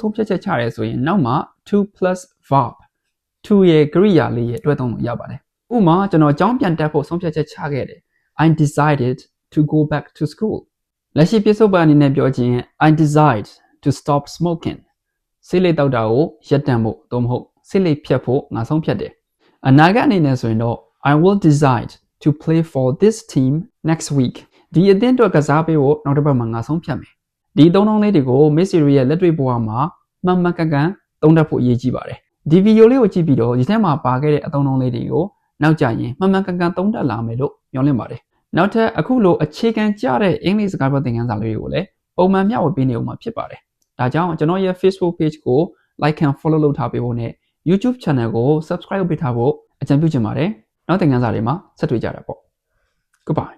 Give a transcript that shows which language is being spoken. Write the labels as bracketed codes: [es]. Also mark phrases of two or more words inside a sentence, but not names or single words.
[my] ဆုံးဖြတ်ချက်ချရဲဆိုရင်နောက်မှာ [en] to plus verb to [my] ရဲ့ကိရိယာလေးရဲ့အတွက်သုံးလို့ရပါတယ်ဥပမာကျွန်တော်ကျောင်းပြန်တက်ဖို့ဆုံးဖြတ်ချက်ချခဲ့တယ် [en] I decided to go back to school [my] လက်ရှိပြစ္ဆုတ်ပ န်အနေနဲ့ပြောခြင်း [en] I decide to stop smoking [my] ဆေးလိပ်တောက်တာကိုရပ်တန့်ဖို့သို့မဟုတ်ဆေးလိပ်ဖြတ်ဖို့ငါဆုံးဖြတ်တယ်အနာဂတ်အနေနဲ့ဆိုရင်တော့ [en] I will decide to play for this team next week [my] ဒီအသင်းအတွက်ကစား ပေးဖို့နောက်တစ်ပတ်မှာငါဆုံးဖြတ်မယ်ဒီအသုံးအနှုန်းလေးတွေကို Miss Siri ရဲ့လက်တွေ့ဘဝမှာမှန်မှန်ကန်ကန်သုံးတတ်ဖို့အရေးကြီးပါတယ်ဒီဗီဒီယိုလေးကိုကြည့်ပြီးတော့ဒီထဲမှာပါခဲ့တဲ့အသုံးအနှုန်းလေးတွေကိုနောက်ကြရင်မှန်မှန်ကန်ကန်သုံးတတ်လာမယ်လို့မျှော်လင့်ပါတယ်နောက်ထပ်အခုလိုအခြေခံကျတဲ့အင်္ဂလိပ်စကားပြောသင်ခန်းစာလေးတွေကိုလည်းပုံမှန်မျှဝေပေးနေအောင်မှာဖြစ်ပါတယ်ဒါကြောင့်ကျွန်တော်ရဲ့ [en] Facebook page [my] ကို [en] like and follow [my] လုပ်ထားပေးဖို့နဲ့ [en] YouTube channel [my] ကို subscribe လုပ်ပေးထားဖို့အကြံပြုချင်ပါတယ်နောက်သင်ခန်းစာတွေမှာဆက်တွေ့ကြတာပေါ့ Goodbye